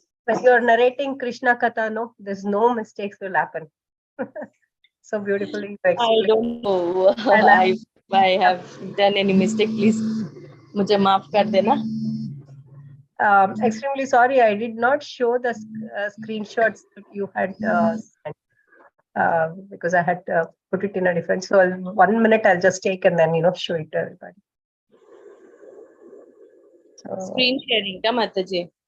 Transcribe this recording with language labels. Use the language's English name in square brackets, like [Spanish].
[English] When you are narrating Krishna Katha, no, there's no mistakes will happen. So beautifully I don't know if I have done any mistake. [Hindi] Please, मुझे माफ कर देना. [English] Extremely sorry, I did not show the screenshots that you had sent because I had put it in a different. So 1 minute I'll just take and then show it to everybody. So, Screen sharing, ka Mataji?